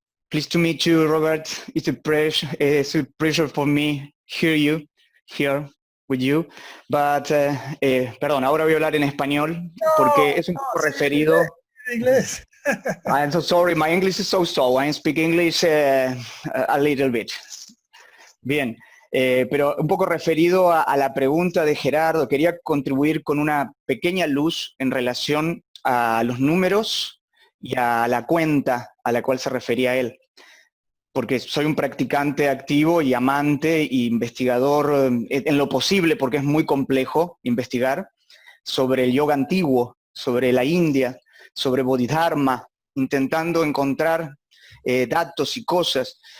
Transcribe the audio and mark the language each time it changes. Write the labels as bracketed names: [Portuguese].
[English] Pleased to meet you, Robert. It's a pleasure for me hear you here with you. [Spanish] But, perdón, ahora voy a hablar en español porque es un poco referido. En inglés. [English] I'm so sorry, my English is so slow. I speak English a little bit. [Spanish] Bien, pero un poco referido a la pregunta de Gerardo, quería contribuir con una pequeña luz en relación a los números y a la cuenta a la cual se refería él. Porque soy un practicante activo y amante e investigador en lo posible, porque es muy complejo investigar, sobre el yoga antiguo, sobre la India, sobre Bodhidharma, intentando encontrar datos y cosas.